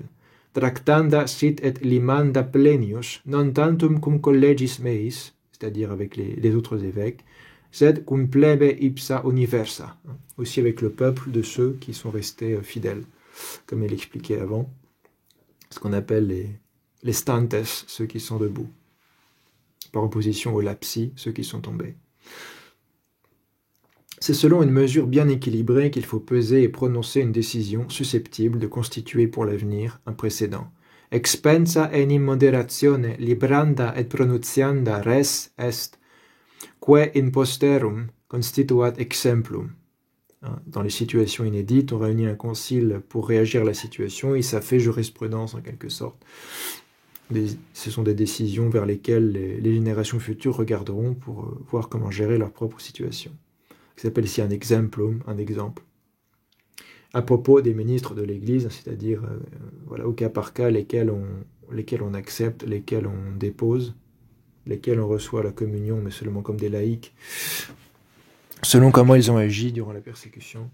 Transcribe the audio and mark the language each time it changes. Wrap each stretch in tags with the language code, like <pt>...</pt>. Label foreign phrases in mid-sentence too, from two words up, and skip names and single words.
<la>Tractanda sit et limanda plenius, non tantum cum collegis meis,</la> <fr>c'est-à-dire avec les autres évêques,</fr> <la>sed cum plebe ipsa universa,</la> <fr>aussi avec le peuple de ceux qui sont restés fidèles, comme il expliquait avant, ce qu'on appelle les stantes, ceux qui sont debout, par opposition aux lapsi, ceux qui sont tombés. C'est selon une mesure bien équilibrée qu'il faut peser et prononcer une décision susceptible de constituer pour l'avenir un précédent.</fr> <la>Expensa enim moderatione libranda et pronuntianda res est, que in posterum constituat exemplum.</la> <fr>Dans les situations inédites, on réunit un concile pour réagir à la situation et ça fait jurisprudence en quelque sorte. Ce sont des décisions vers lesquelles les générations futures regarderont pour voir comment gérer leur propre situation. Ça s'appelle ici un exemplum, un exemple. À propos des ministres de l'Église, c'est-à-dire au cas par cas lesquels on accepte, lesquels on dépose, lesquels on reçoit la communion, mais seulement comme des laïcs, selon comment ils ont agi durant la persécution.</fr>